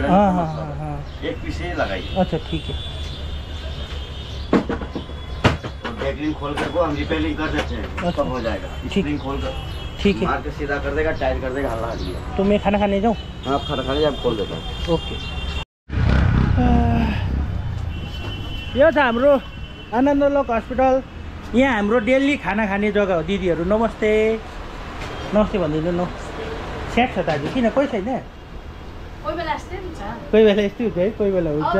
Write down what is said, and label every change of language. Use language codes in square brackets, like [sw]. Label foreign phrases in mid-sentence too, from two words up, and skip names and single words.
[hi] हाँ हाँ हाँ हाँ, एक पीस ही लगाइए। अच्छा ठीक है। डेकलिन खोल कर को हम रिपेयरिंग कर देते हैं, अच्छा। सब हो जाएगा। ठीक। स्प्रिंग खोल कर ठीक है, मार के सीधा कर देगा, टाइट कर देगा, हल्ला हट गया। तो मैं खाना खाने जाऊँ? हाँ, खाना खाने जब खोल देता हूँ। ओके। [ne] यो छ हाम्रो आनन्दलोक हस्पिटल। यहाँ हाम्रो डेली खाना खाने जग्गा हो। दिदीहरू नमस्ते नमस्ते भनिदिनु न। स्याट छ त आज, किन कोही छैन? कोही बेला यस्तै हुन्छ। कोही बेला यस्तै हुन्छ है, कोही बेला हुन्छ,